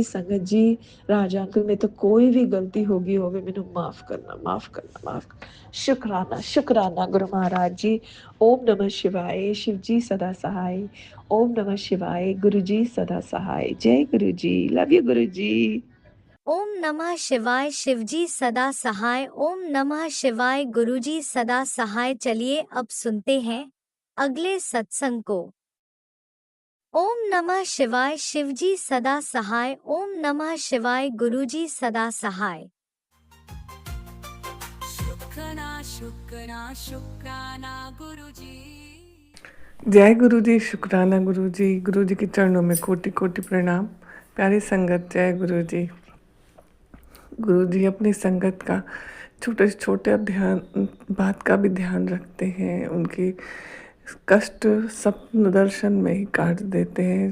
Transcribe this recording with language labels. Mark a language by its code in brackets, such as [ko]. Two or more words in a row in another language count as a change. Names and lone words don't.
[pa] ਸੰਗਤ ਜੀ ਰਾਜਾ ਅੰਕਲ ਮੇਰੇ ਤੋਂ ਕੋਈ ਵੀ ਗਲਤੀ ਹੋ ਗਈ ਹੋਵੇ ਮੈਨੂੰ ਮਾਫ ਕਰਨਾ, ਮਾਫ ਕਰਨਾ, ਮਾਫ ਕਰਨਾ। ਸ਼ੁਕਰਾਨਾ ਸ਼ੁਕਰਾਨਾ ਗੁਰੂ ਮਹਾਰਾਜ ਜੀ। [sa] ओम नमः शिवाय, [pa] ਸ਼ਿਵ ਜੀ ਸਦਾ ਸਹਾਏ। [sa] ओम नमः शिवाय, [pa] ਗੁਰੂ ਜੀ ਸਦਾ ਸਹਾਏ। ਜੈ ਗੁਰੂ ਜੀ, [en] love you [pa] ਗੁਰੂ ਜੀ। [sa] ओम नमः शिवाय। [hi] शिवजी सदा सहाय। [sa] ओम नमः शिवाय। [hi] गुरुजी सदा सहाय। चलिए अब सुनते हैं अगले सत्संग को। [sa] ओम नमः शिवाय। [hi] शिवजी सदा सहाय। [sa] ओम नमः शिवाय। [hi] गुरुजी सदा सहाय। शुक्राना शुक्राना शुक्राना गुरुजी। जय गुरु जी। शुक्राना गुरु जी। गुरु जी के चरणों में कोटि कोटि प्रणाम। प्यारी संगत, जय गुरु जी। गुरु जी अपनी संगत का छोटे से छोटे ध्यान बात का भी ध्यान रखते हैं। उनकी कष्ट स्वप्न दर्शन में ही काट देते हैं।